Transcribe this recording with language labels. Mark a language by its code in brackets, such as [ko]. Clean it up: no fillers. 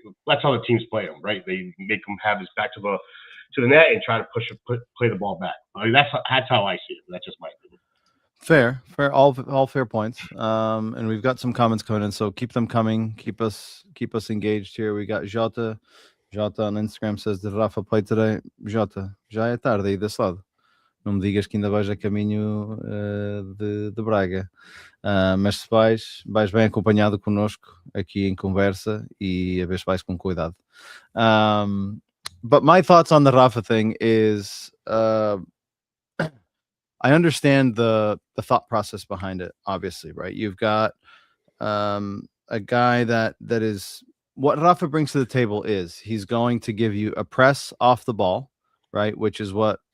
[en] That's how the teams play him, right? They make him have his back to the net and try to play the ball back. I mean, that's how I see it. That's just my opinion. Fair, all fair points. And we've got some comments coming in, so keep them coming. Keep us engaged here. We got Jota on Instagram says that Rafa played today. [pt] Jota, já é tarde aí desse lado. Não me digas que ainda vais a caminho de Braga. Mas se vais bem acompanhado connosco aqui em conversa e a ver se vais com cuidado. [en] But my thoughts on the Rafa thing is I understand the thought process behind it, obviously, right? You've got a guy that is what Rafa brings to the table is he's going to give you a press off the ball, right? Which is what